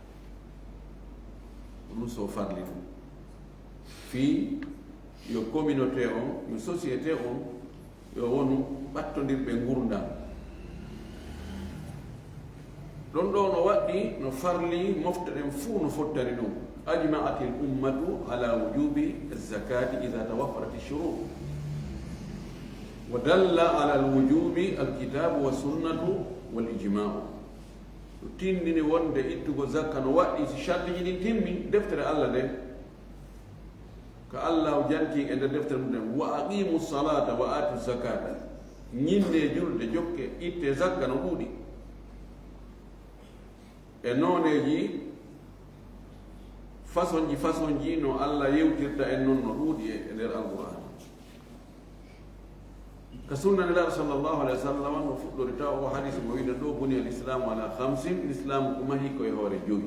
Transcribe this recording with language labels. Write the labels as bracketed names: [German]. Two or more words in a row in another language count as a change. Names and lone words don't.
[Fula] ɗum so farli ɗum fii yo communauté on, yo société on yo wonu ɓattodirɓe ngurdam. ɗon ɗo no waɗɗi no farli moftaɗen fuu no fottani ɗum. [Arabic] أجمعت الأمة على وجوب الزكاة إذا توفرت الشروط ودل على الوجوب الكتاب والسنة والإجماع. [Fula] tindini wonde ittugo zakka no waɗɗi si shartiji ɗin timmi, deftere Allah nde ko Allah janti e nder deftere mum nden, [Arabic] وأقيموا الصلاة وآتوا الزكاة, [Fula] ñinde julde jokke itte zakka no ɗuuɗi e nooneji façon ji no Allah yewtirta en noon no ɗuuɗi e nder alquran. ka sunna nelaɗo [Arabic] صلى الله عليه وسلم [Fula] no fuɗɗori taw o hadis mo wiɗen ɗo [Arabic] بني الإسلام على خمس, [Fula] l'islamu ko mahi koye hoore joyi.